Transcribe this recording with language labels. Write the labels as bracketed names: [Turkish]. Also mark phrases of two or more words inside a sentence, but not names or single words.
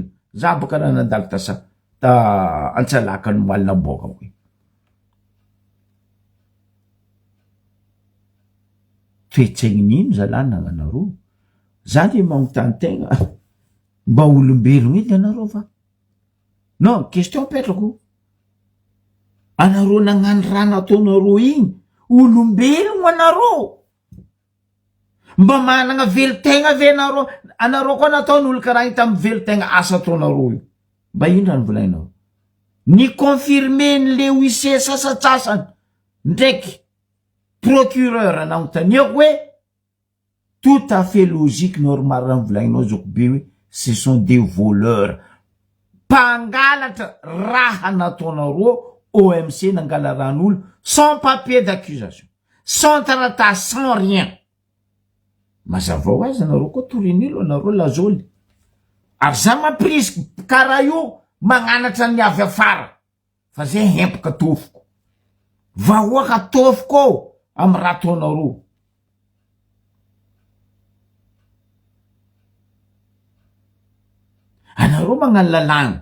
[Malagasy] Za baka raha nandalo ta Antsalaka no malina boka hoe. Toetsaigny nino zalana anareo. Zany magnontany tegna mba olombelogno edy anareo va? Non, question petrako. Anareo nagnano raha nataonareo igny, olombelogno anareo. Mba managna velotegna ve anareo koa nataon'olo karaha igny tamy velotegna asa ataonareo io. Mba ino raha nivolagnareo? Ny confirmen'le huissier sasatsasany ndraiky procureur nagnontaniako hoe [French] tout à fait logique, normal [Malagasy] raha nivolagnanao Zokobe hoe [French] ce sont des voleurs. [Malagasy] Mpangalatra raha nataonareo OMC nangala ran'olo [French] sans papier d'accusation, [Malagasy] sans taratasy, [French] sans rien. [Malagasy] Mazava ho azy anareo koa torinilo anareo lazoly. Ary za mamprisy karaha io magnanatra ny avy afara. Fa zay hempaka tofoko. Vahoaka tofoko amy raha ataonareo. Anareo magnano lalàgna.